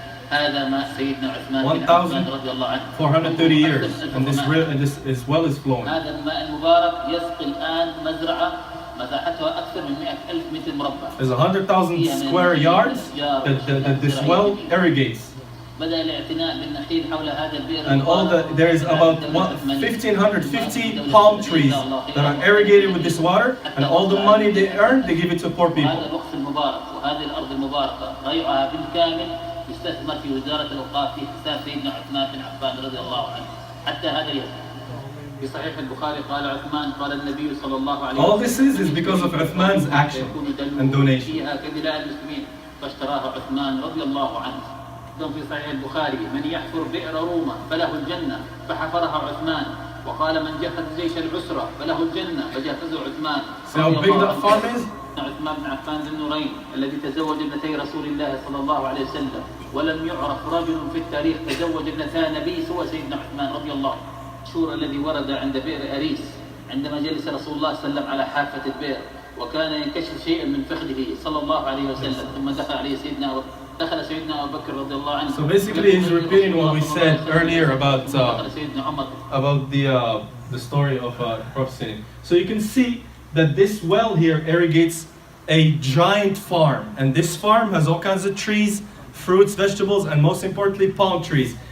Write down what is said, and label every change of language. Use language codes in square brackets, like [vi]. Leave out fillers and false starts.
[ar] هذا ماء سيدنا عثمان بن عفان رضي الله عنه [en] 430 years and this well is flowing. [ar] هذا الماء المبارك يسقي الآن مزرعة مساحتها أكثر من 100,000 متر مربع. [en] There's 100,000 square yards that this well irrigates. [ar] بدأ الاعتناء بالنخيل حول هذا البئر. [en] And there is about 1,550 palm trees that are irrigated with this water, and all the money they earn, they give it to poor people. [ar] هذا الوقف المبارك وهذه الأرض المباركة ضيعها بالكامل يستثمر في وزارة الأوقاف في حساب سيدنا عثمان بن عفان رضي الله عنه حتى هذا اليوم. في صحيح البخاري قال عثمان قال النبي صلى الله عليه وسلم. [en] All this is because of Uthman's action and donation. [ar] فيها كدلاء المسلمين فاشتراها عثمان رضي الله عنه. في صحيح البخاري من يحفر بئر روما فله الجنة فحفرها عثمان وقال من جهز جيش العسرة فله الجنة فجهزه عثمان. [en] See how big that farm is? [ar] عثمان بن عفان ذي النورين الذي تزوج ابنتي رسول الله صلى الله عليه وسلم ولم يعرف رجل في التاريخ تزوج ابنتا نبي سوى سيدنا عثمان رضي الله عنه. الشور الذي ورد عند بئر أريس عندما جلس رسول الله صلى الله عليه وسلم على حافة البئر وكان ينكشف شيئا من فخذه صلى الله عليه وسلم ثم دخل عليه سيدنا دخل سيدنا أبو بكر رضي الله عنه. [en] So basically he's repeating what we said earlier about [ar] دخل سيدنا عمر. [en] about the story of Prophet. So you can see that this well here irrigates a giant farm, and this farm has all kinds of trees, fruits, vegetables, and most importantly palm trees.